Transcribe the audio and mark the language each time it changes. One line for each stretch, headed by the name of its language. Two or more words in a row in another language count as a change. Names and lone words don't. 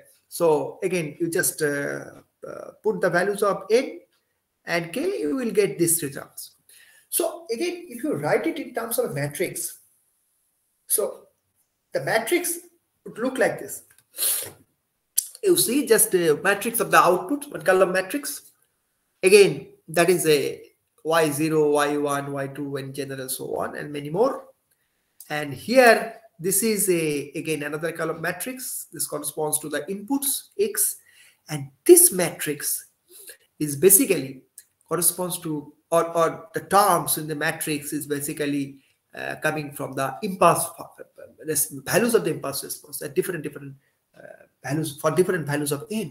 English: So again, you just put the values of n and k, you will get these three terms. So again, if you write it in terms of a matrix, so the matrix would look like this. You see just a matrix of the output, one column matrix. Again, that is a y0, y1, y2, in general, so on, and many more. And here, this is again another column matrix. This corresponds to the inputs x, and this matrix is basically corresponds to, or the terms in the matrix is basically coming from the impulse values of the impulse response at different values for different values of n.